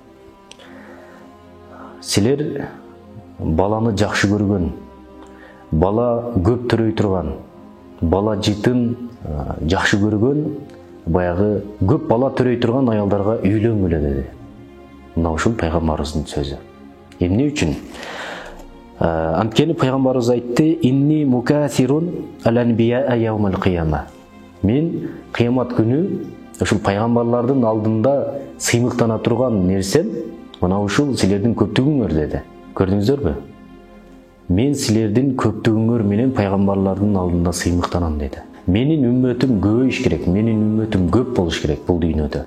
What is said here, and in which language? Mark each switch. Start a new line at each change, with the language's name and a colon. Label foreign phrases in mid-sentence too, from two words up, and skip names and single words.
Kyrgyz: Силер баланы жакшы көргөн, бала көп төрөй турган, бала жытын жакшы көргөн, баягы көп бала төрөй турган аялдарга үйлөнгүлө деди. Мына ушул пайгамбарыбыздын сөзү. Эмне үчүн? Анткени пайгамбарыбыз айтты:
Arabic: "إني مكاثر الأنبياء يوم القيامة".
Kyrgyz: Мен кыямат күнү ушул пайгамбарлардын алдында сыймыктана турган нерсем мына ушул силердин көптүгүңөр деди. Көрдүңүздөрбү? Мен силердин көптүгүңөр менен пайгамбарлардын алдында сыймыктанам деди. Менин үммөтүм көбөйүш керек, менин үммөтүм көп болуш керек бул дүйнөдө.